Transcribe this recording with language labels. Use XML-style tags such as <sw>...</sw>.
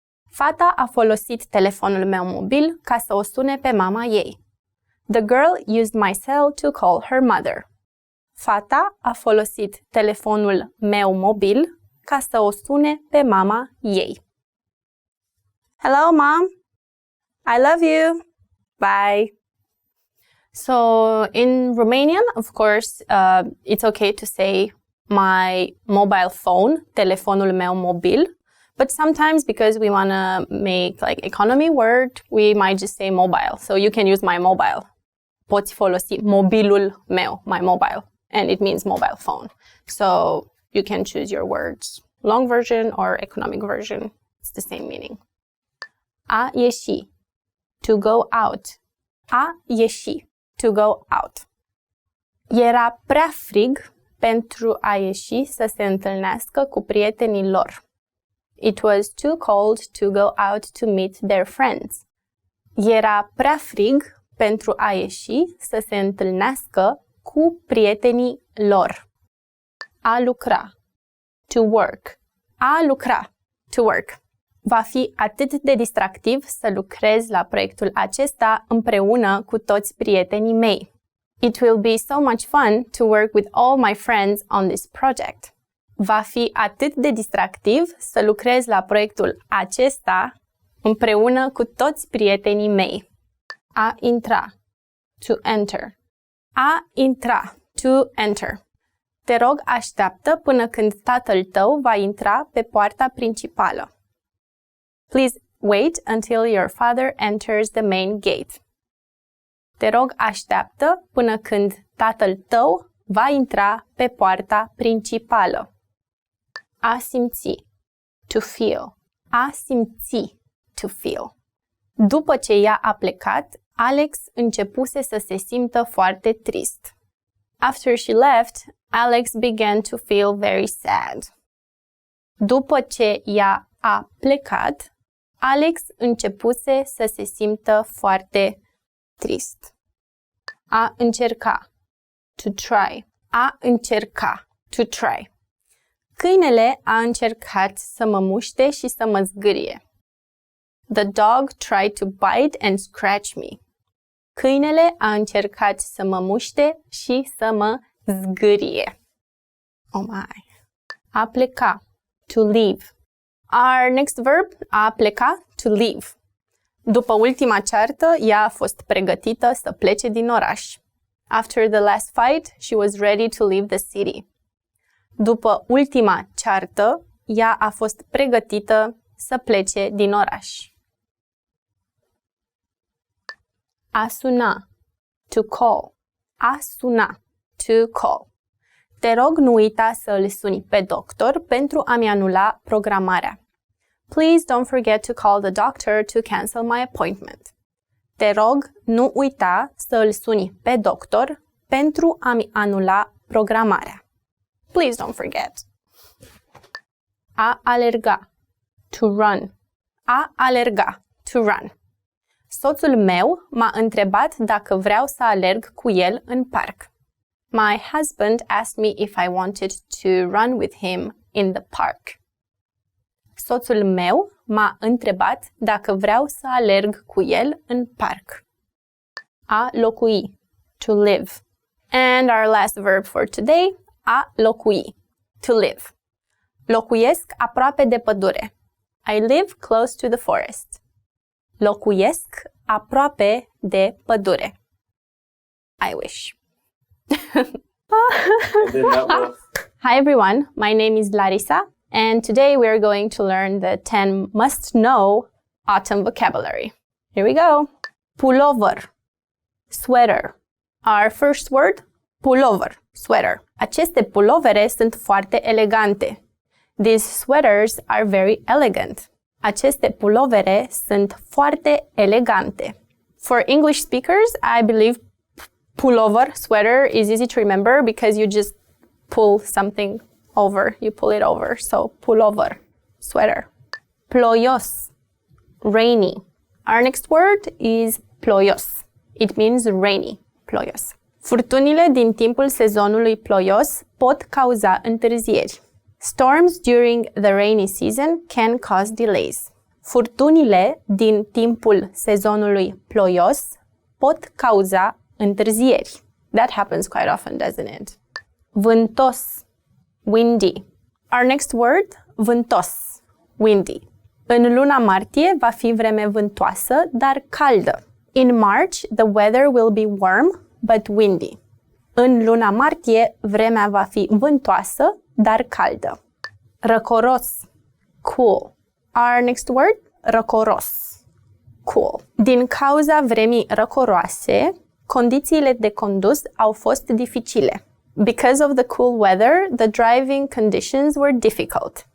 <ro>Fata a folosit telefonul meu mobil ca să o sune pe mama ei.</ro> <en>The girl used my cell to call her mother.</en> <ro>Fata a folosit telefonul meu mobil ca să o sune pe mama ei.</ro> <en>Hello, Mom. I love you. Bye. So in Romanian, of course, it's okay to say my mobile phone,</en> <ro>telefonul meu mobil.</ro> <en>But sometimes, because we want to make like economy word, we might just say mobile. So you can use my mobile.</en> <ro>Poți folosi mobilul meu,</ro> <en>my mobile. And it means mobile phone. So you can choose your words. Long version or economic version. It's the same meaning. A ieși, to go out. A ieși, to go out.</en> <ro>Era prea frig pentru a ieși să se întâlnească cu prietenii lor.</ro> <en>It was too cold to go out to meet their friends.</en> <ro>Era prea frig pentru a ieși să se întâlnească cu prietenii lor.</ro> <en>A lucra. To work. A lucra. To work.</en> <ro>Va fi atât de distractiv să lucrez la proiectul acesta împreună cu toți prietenii mei.</ro> <en>It will be so much fun to work with all my friends on this project.</en> <ro>Va fi atât de distractiv să lucrez la proiectul acesta împreună cu toți prietenii mei.</ro> <en>A intra. To enter. A intra. To enter.</en> <ro>Te rog, așteaptă până când tatăl tău va intra pe poarta principală.</ro> <en>Please wait until your father enters the main gate.</en> <ro>Te rog, așteaptă până când tatăl tău va intra pe poarta principală.</ro> <en>A simți. To feel. A simți. To feel.</en> <ro>După ce ea a plecat, Alex începuse să se simtă foarte trist.</ro> <en>After she left, Alex began to feel very sad.</en> <ro>După ce ea a plecat, Alex începuse să se simtă foarte trist.</ro> <en>A încerca. To try. A încerca. To try.</en> <ro>Câinele a încercat să mă muște și să mă zgârie.</ro> <en>The dog tried to bite and scratch me.</en> <ro>Câinele a încercat să mă muște și să mă zgârie.</ro> <en>Oh my. A pleca. To leave. Our next verb, a pleca, to leave.</en> <ro>După ultima ceartă, ea a fost pregătită să plece din oraș.</ro> <en>After the last fight, she was ready to leave the city.</en> <ro>După ultima ceartă, ea a fost pregătită să plece din oraș.</ro> <en>A suna. To call. A suna. To call.</en> <ro>Te rog, nu uita să îl suni pe doctor pentru a-mi anula programarea.</ro> <en>Please don't forget to call the doctor to cancel my appointment.</en> <ro>Te rog, nu uita să îl suni pe doctor pentru a-mi anula programarea.</ro> <en>Please don't forget. A alerga. To run. A alerga. To run.</en> <ro>Soțul meu m-a întrebat dacă vreau să alerg cu el în parc.</ro> <en>My husband asked me if I wanted to run with him in the park.</en> <ro>Soțul meu m-a întrebat dacă vreau să alerg cu el în parc.</ro> <en>A locui. To live. And our last verb for today, a locui. To live.</en> <ro>Locuiesc aproape de pădure.</ro> <en>I live close to the forest.</en> <ro>Locuiesc aproape de pădure.</ro> <en>I wish. Hi everyone, my name is Larissa, and today we are going to learn the 10 must-know autumn vocabulary. Here we go. Pullover, sweater. Our first word, pullover, sweater.</en> <ro>Aceste pulovere sunt foarte elegante.</ro> <en>These sweaters are very elegant.</en> <ro>Aceste pulovere sunt foarte elegante.</ro> <en>For English speakers, I believe pullover, sweater, is easy to remember because you just pull something over. You pull it over. So, pullover, sweater. Ploios, rainy. Our next word is ploios. It means rainy, ploios.</en> <ro>Furtunile din timpul sezonului ploios pot cauza întârzieri.</ro> <en>Storms during the rainy season can cause delays.</en> <ro>Furtunile din timpul sezonului ploios pot cauza întârzieri.</ro> <en>That happens quite often, doesn't it? Vântos, windy. Our next word, vântos, windy.</en> <ro>În luna martie va fi vreme vântoasă, dar caldă.</ro> <en>In March, the weather will be warm, but windy.</en> <ro>În luna martie, vremea va fi vântoasă, dar caldă.</ro> <en>Răcoros, cool. Our next word, răcoros, cool.</en> <ro>Din cauza vremii răcoroase, condițiile de condus au fost dificile.</ro> <en>Because of the cool weather, the driving conditions were difficult.</en>